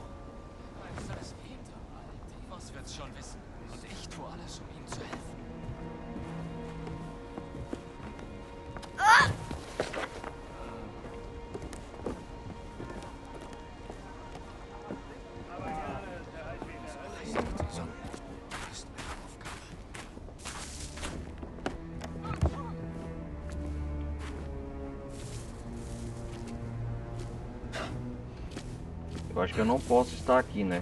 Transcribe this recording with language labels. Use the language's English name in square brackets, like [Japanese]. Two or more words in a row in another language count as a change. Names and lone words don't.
[German] Was soll das Hinterhalt? Davos wird's schon wissen. Und ich tue alles, um ihm zu helfen. [Portuguese] Eu acho que eu não posso estar aqui, né?